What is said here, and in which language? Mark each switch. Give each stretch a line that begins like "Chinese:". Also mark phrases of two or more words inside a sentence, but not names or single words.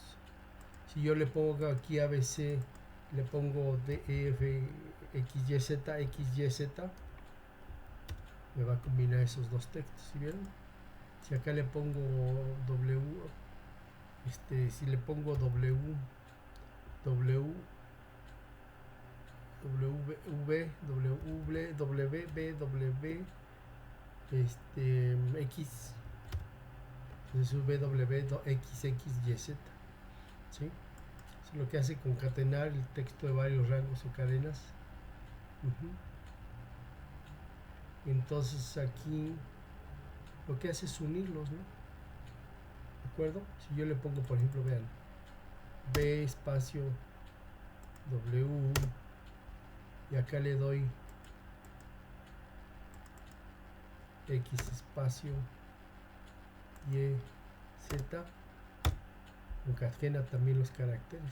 Spanish: Si yo le pongo aquí ABC, le pongo DEF, XYZ, XYZ, me va a combinar esos dos textos, ¿sí vieron? Si acá le pongo W, si le pongo W, W, W, W, W, X, entonces W, X, X, Y, Z, ¿sí? Eso es lo que hace concatenar el texto de varios rangos o cadenas. Entonces aquí lo que hace es unirlos, ¿no? ¿De acuerdo? Si yo le pongo, por ejemplo, vean, B espacio W y acá le doy X espacio Y, Z, concatena también los caracteres.